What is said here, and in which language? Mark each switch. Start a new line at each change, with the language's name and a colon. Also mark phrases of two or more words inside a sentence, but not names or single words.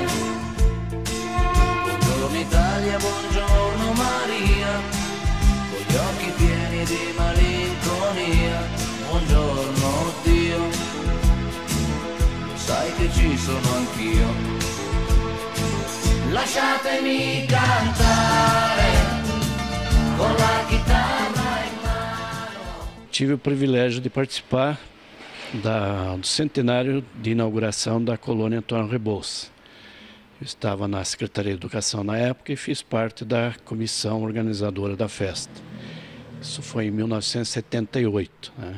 Italian: Buongiorno Italia, buongiorno Maria, con gli occhi pieni di malinconia. Buongiorno Dio, sai che ci sono anch'io. Lasciatemi cantare con la chitarra in mano.
Portuguese: Tive o privilégio de participar do centenário de inauguração da colônia Antônio Rebouças. Eu estava na Secretaria de Educação na época e fiz parte da comissão organizadora da festa. Isso foi em 1978, né?